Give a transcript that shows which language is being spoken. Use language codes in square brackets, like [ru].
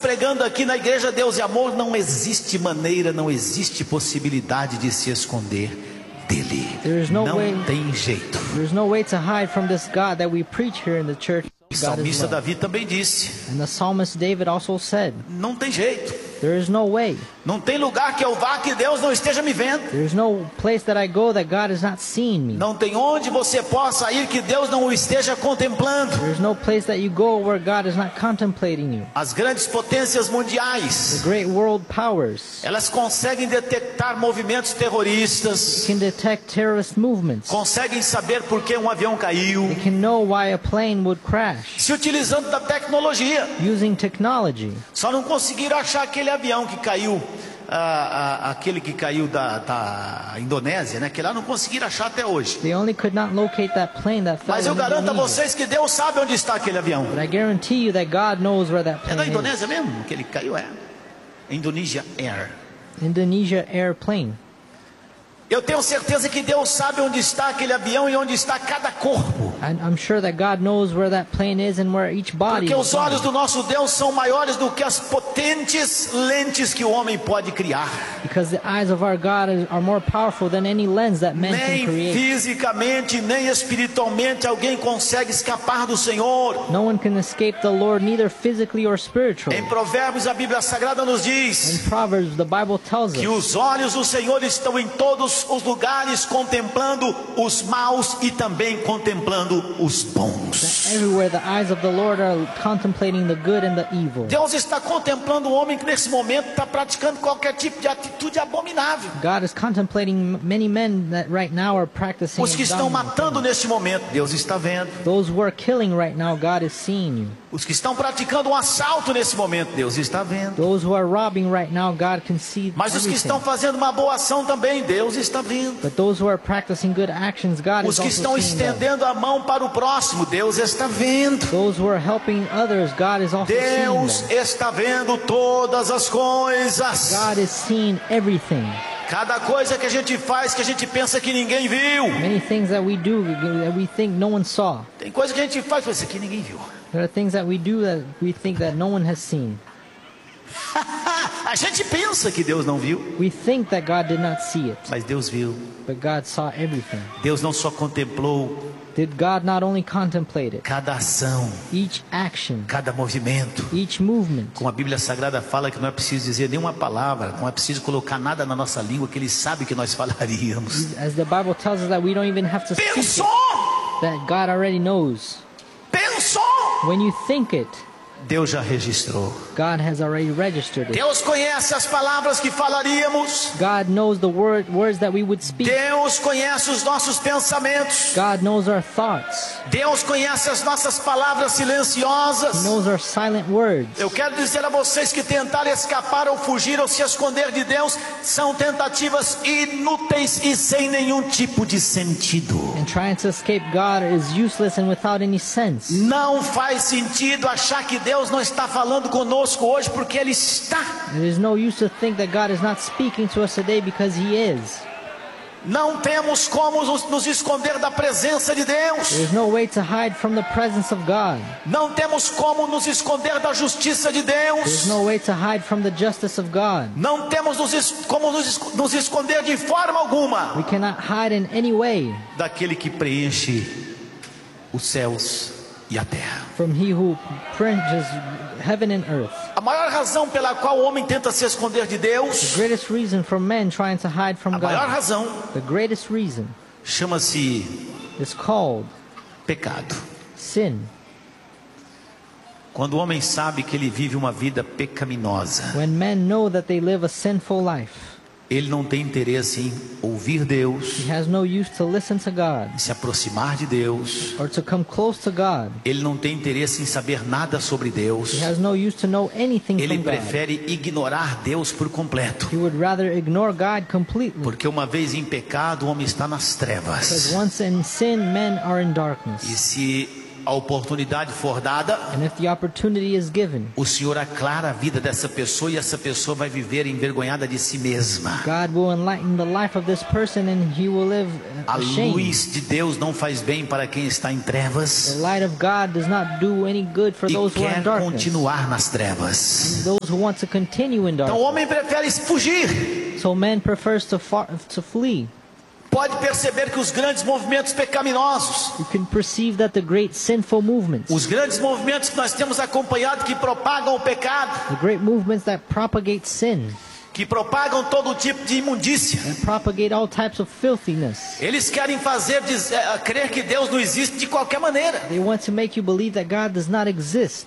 [pt] pregando aqui na igreja Deus e Amor, não existe maneira, não existe possibilidade de se esconder dele. Não tem jeito. [en] There's no way to hide from this God that we preach here in the church. [pt] O salmista Davi também disse. [en] And the psalmist David also said. [pt] Não tem jeito. [en] There is no way. [pt] Não tem lugar que eu vá que Deus não esteja me vendo. [en] There's no place that I go that God is not seeing me. [pt] Não tem onde você possa ir que Deus não o esteja contemplando. [en] There's no place that you go where God is not contemplating you. [pt] As grandes potências mundiais. [en] The great world powers. [pt] Elas conseguem detectar movimentos terroristas. [en] They can detect terrorist movements. [pt] Conseguem saber por que um avião caiu. [en] They can know why a plane would crash. [pt] Se utilizando da tecnologia. [en] Using technology. [pt] Só não conseguiram achar aquele avião que caiu, aquele que caiu da Indonésia, né? Que lá não conseguiram achar até hoje. [en] They only could not locate that plane that fell. [pt] Mas eu garanto [en] Indonesia. [pt] A vocês que Deus sabe onde está aquele avião. [en] But I guarantee you that God knows where that plane [pt] é da Indonésia mesmo, que ele caiu é. [en] Indonesia Air. Indonesia Airplane. [pt] Eu tenho certeza que Deus sabe onde está aquele avião e onde está cada corpo. [en] I'm sure that God knows where that plane is and where each body is. [pt] Porque os olhos do nosso Deus são maiores do que as potentes lentes que o homem pode criar. [en] Because the eyes of our God are more powerful than any lens that man can create. [pt] Nem fisicamente, nem espiritualmente alguém consegue escapar do Senhor. [en] No one can escape the Lord, neither physically or spiritually. [pt] Em Provérbios a Bíblia Sagrada nos diz. [en] In Proverbs the Bible tells us. [pt] Que os olhos do Senhor estão em todos os lugares, contemplando os maus e também contemplando os bons. [en] Everywhere the eyes of the Lord are contemplating the good and the evil. [pt] Deus está contemplando o homem que nesse momento está praticando qualquer tipo de atitude abominável. [en] God is contemplating many men that right now are practicing. [pt] Os que estão matando neste momento, Deus está vendo. [en] Those who are killing right now, God is seeing you. [pt] Os que estão praticando um assalto nesse momento, Deus está vendo. [en] Those who are robbing right now, God can see. [pt] Mas os que estão fazendo uma boa ação também, Deus está vendo. [en] But those who are practicing good actions, God is also seeing. [pt] Os que estão estendendo a mão para o próximo, Deus está vendo. [en] Those who are helping others, God is also seeing. [pt] Deus está vendo todas as coisas. [en] God is seeing everything. [pt] Cada coisa que a gente faz, que a gente pensa que ninguém viu. [en] Many things that we do, that we think no one saw. [pt] Tem coisa que a gente faz, pensa que ninguém viu. [en] There are things that we do that we think that no one has seen. [pt] A gente pensa que Deus não viu. [en] We think that God did not see it. [pt] Mas Deus viu. [en] But God saw everything. [pt] Deus não só contemplou. [en] Did God not only contemplate it? [pt] Cada ação. [en] Each action. [pt] Cada movimento. [en] Each movement. [pt] Como a Bíblia Sagrada fala que não é preciso dizer nenhuma palavra, não é preciso colocar nada na nossa língua que Ele sabe que nós falaríamos. [en] As the Bible tells us that we don't even have to [pt] pensou! [en] Speak it, that God already knows. When you think it, [pt] Deus já registrou. [en] God has already registered it. [pt] Deus conhece as palavras que falaríamos. [en] God knows the words that we would speak. [pt] Deus conhece os nossos pensamentos. [en] God knows our thoughts. [pt] Deus conhece as nossas palavras silenciosas. [en] He knows our silent words. [pt] Eu quero dizer a vocês que tentar escapar ou fugir ou se esconder de Deus são tentativas inúteis e sem nenhum tipo de sentido. [en] And trying to escape God is useless and without any sense. [pt] Não faz sentido achar que Deus não está falando conosco hoje porque Ele está. [en] There is no use to think that God is not speaking to us today because He is. [pt] Não temos como nos esconder da presença de Deus. [en] There is no way to hide from the presence of God. [pt] Não temos como nos esconder da justiça de Deus. [en] There is no way to hide from the justice of God. [pt] Não temos como nos esconder de forma alguma. [en] We cannot hide in any way. [pt] Daquele que preenche os céus e a terra. [en] From He who purges heaven and earth. [pt] A maior razão pela qual o homem tenta se esconder de Deus. [en] The greatest reason for men trying to hide from God. [pt] A maior razão. [en] The greatest reason. [pt] Chama-se. [en] Is called. [pt] Pecado. [en] Sin. [pt] Quando o homem sabe que ele vive uma vida pecaminosa. [en] When men know that they live a sinful life. [pt] Ele não tem interesse em ouvir Deus. [en] He has no use to listen to God. [pt] Se aproximar de Deus. [en] Or to come close to God. [pt] Ele não tem interesse em saber nada sobre Deus. [en] He has no use to know anything. [pt] Ele prefere ignorar Deus por completo. [en] He would rather ignore God completely. [pt] Porque uma vez em pecado, o homem está nas trevas. [en] Because once in sin, men are in darkness. [pt] E se a oportunidade for dada, [en] and if the opportunity is given, [pt] o Senhor aclara a vida dessa pessoa e essa pessoa vai viver envergonhada de si mesma. [en] God will enlighten the life of this person and he will live ashamed. [pt] A luz de Deus não faz bem para quem está em trevas. [en] The light of God does not do any good for those who are in darkness. [pt] E quer continuar nas trevas. [en] And those who want to continue in darkness. [pt] Então o homem prefere fugir. [en] So man prefers to flee. [pt] Pode perceber que os grandes movimentos pecaminosos, [en] you can perceive that the great sinful movements, [pt] os grandes movimentos que nós temos acompanhado que propagam o pecado, [en] the great movements that propagate sin, [pt] que propagam todo tipo de imundícia, [en] and propagate all types of filthiness, [pt] eles querem fazer crer que Deus não existe de qualquer maneira. [en] They want to make you believe that God does not exist.